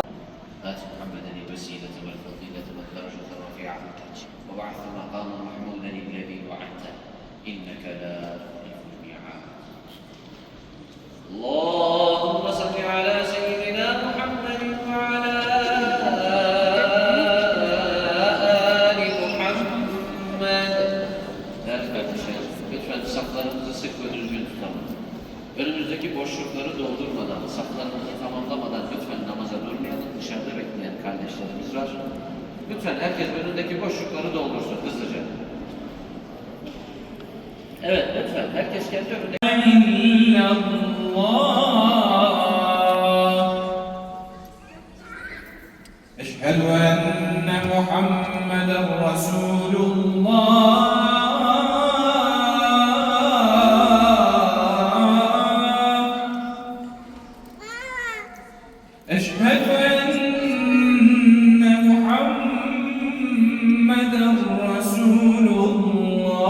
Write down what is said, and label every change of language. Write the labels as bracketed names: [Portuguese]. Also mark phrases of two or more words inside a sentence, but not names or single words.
[Arabic] آت محمدا الوسيلة والفضيلة والدرجة الرفيعة وبعث مقاما محمودا الذي وعدته إنك لا تخلف الميعاد. اللهم صل على سيدنا محمد وعلى آل محمد. [Turkish] Değerli kardeşlerim, lütfen saflarınızı sık ve düzgün tutalım. Önümüzdeki boşlukları doldurmadan, saflarımızı tamamlamadan lütfen namaza durmayalım. Dışarıda bekleyen kardeşlerimiz var. Lütfen herkes önündeki boşlukları doldursun hızlıca. Evet, lütfen herkes kendi önünde. [Arabic] أشهد أن محمدا رسول الله. أشهد أن محمدا رسول الله.